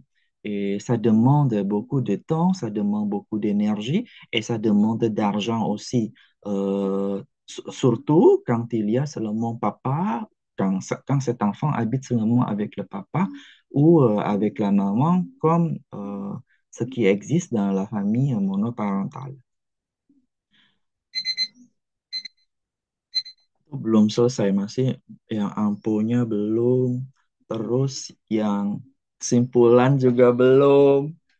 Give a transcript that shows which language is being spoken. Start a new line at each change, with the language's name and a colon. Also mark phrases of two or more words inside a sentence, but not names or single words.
French: Et ça demande beaucoup de temps, ça demande beaucoup d'énergie et ça demande d'argent aussi. Surtout quand il y a seulement papa, quand cet enfant habite seulement avec le papa ou avec la maman, comme ce qui existe dans la famille monoparentale.
Indonesian: Belum selesai, masih yang ampuhnya belum, terus yang simpulan juga belum.